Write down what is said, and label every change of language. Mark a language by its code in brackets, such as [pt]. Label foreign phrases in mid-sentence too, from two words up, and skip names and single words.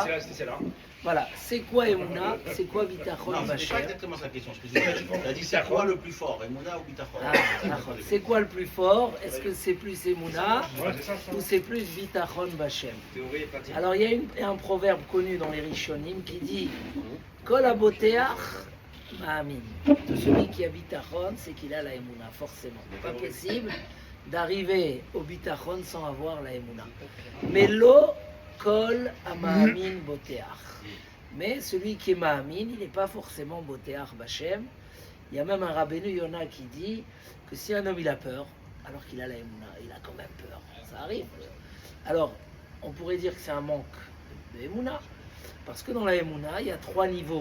[fr] Voilà, c'est quoi Emouna? C'est quoi Bitachon? Non, c'est pas exactement sa question. Tu as dit c'est quoi le plus fort, Emouna ou Bitachon? C'est quoi le plus fort? Est-ce que c'est plus Emouna ou c'est plus [he] ביטחון בה? [fr] Alors il y a un proverbe connu dans les Rishonim qui dit [he] כל הבוטח מאמין. [fr] Celui qui a Bitachon, c'est qu'il a la Emouna, forcément. Pas possible d'arriver au Bitachon sans avoir la Emouna. Mais [he] לא כל המאמין בוטח. [fr] Mais celui qui est ma'amin, il n'est pas forcément [he] בוטח בה. [fr] Il y a même un Rabbeinu Yona qui dit que si un homme il a peur, alors qu'il a la Emouna, il a quand même peur. Ça arrive. Alors, on pourrait dire que c'est un manque de Emouna, parce que dans la Emouna, il y a 3 niveaux.